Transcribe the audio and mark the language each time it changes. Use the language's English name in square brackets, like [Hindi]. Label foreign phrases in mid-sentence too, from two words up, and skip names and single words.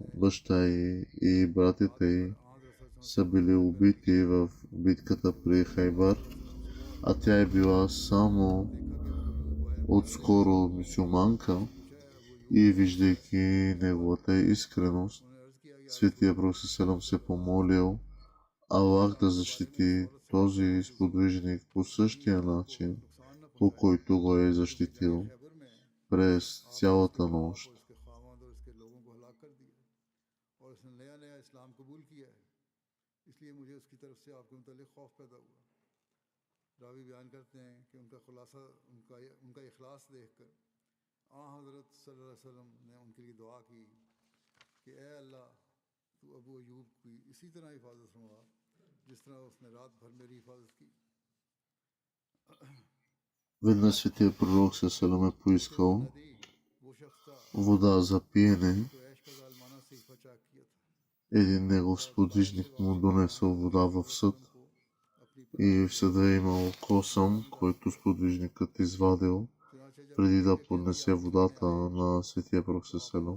[Bulgarian] баща и братята й са били убити в битката при Хайбар, а тя е била само отскоро мюсюлманка и виждайки неговата искреност, Светия Пророк Селам се помолил Аллах да защити този сподвижник по същия начин, по който го е защитил през цялата нощ. [Urdu] راوی بیان کرتے ہیں کہ ان کا خلاصہ ان کا اخلاص دیکھ کر حضرت صلی اللہ علیہ وسلم نے ان کے لیے دعا کی کہ اے اللہ تو ابو ایوب کی اسی طرح حفاظت فرما جس طرح اس نے رات بھر میری حفاظت کی. [Bulgarian] Веднъж Светия Пророк Селам е поискал вода за пиене. Един негов сподвижник му донесъл вода в съд и в съда е имал косъм, който сподвижникът извадил преди да поднесе водата на Светия Пророк Селам.